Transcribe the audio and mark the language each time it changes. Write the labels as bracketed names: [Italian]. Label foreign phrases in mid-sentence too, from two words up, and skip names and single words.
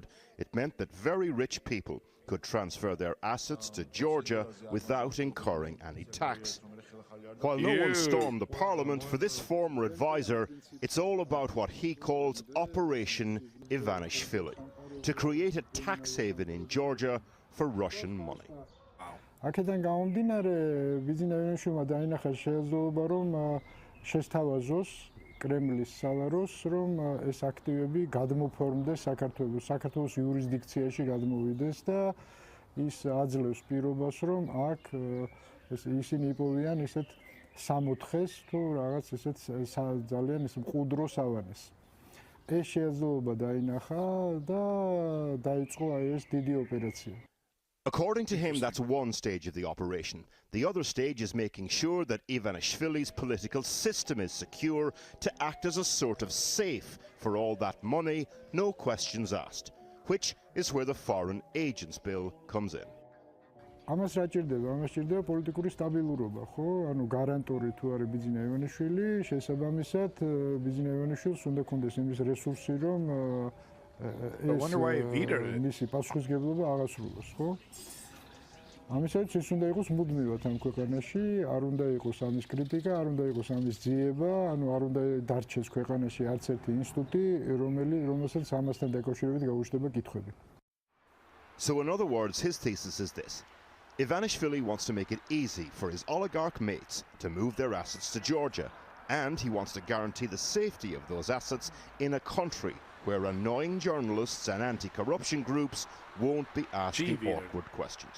[English] It meant that very rich people could transfer their assets to Georgia without incurring any tax. While no one stormed the parliament, for this former advisor, it's all about what he calls Operation Ivanishvili, to create a tax haven in Georgia for Russian money. [Georgian] აქედან გამომდინარე, ბიზნესმა დაინახა შესაძლებლობა, რომ შესთავაზოს კრემლის სალაროს, რომ ეს აქტივები გადმოფორმდეს საქართველოს იურისდიქციაში გადმოვიდეს და ის აძლევს პირობას, რომ აქ ისინი იპოვიან ისეთ სამოთხეს თუ რაღაც ისეთ ძალიან ის მყუდრო სავანეს. ეს შესაძლებლობა დაინახა და დაიწყო აი ეს დიდი ოპერაცია. [English] According to him, that's one stage of the operation. The other stage is making sure that Ivanishvili's political system is secure to act as a sort of safe for all that money, no questions asked, which is where the Foreign Agents Bill comes in. [Georgian] ამას რა ჭირდება? ამას ჭირდება პოლიტიკური სტაბილურობა, ხო? ანუ გარანტორი თუ არის ბიზნეს ივანიშვილი, შესაბამისად ბიზნეს ივანიშვილს უნდა კონდეს იმის რესურსი, რომ მისი პასუხისმგებლობა აღასრულოს, ხო? ამისაც ის უნდა იყოს მუდმივად ამ ქვეყანაში, არ უნდა იყოს ამის კრიტიკა, არ უნდა იყოს ამის ძიება, ანუ არ უნდა დარჩეს ქვეყანაში არც ერთი ინსტიტუტი, რომელსაც ამასთან დაკავშირებით გაუჩნდება კითხვები. [English] So in other words, his thesis is this. Ivanishvili wants to make it easy for his oligarch mates to move their assets to Georgia, and he wants to guarantee the safety of those assets in a country where annoying journalists and anti-corruption groups won't be asking awkward questions.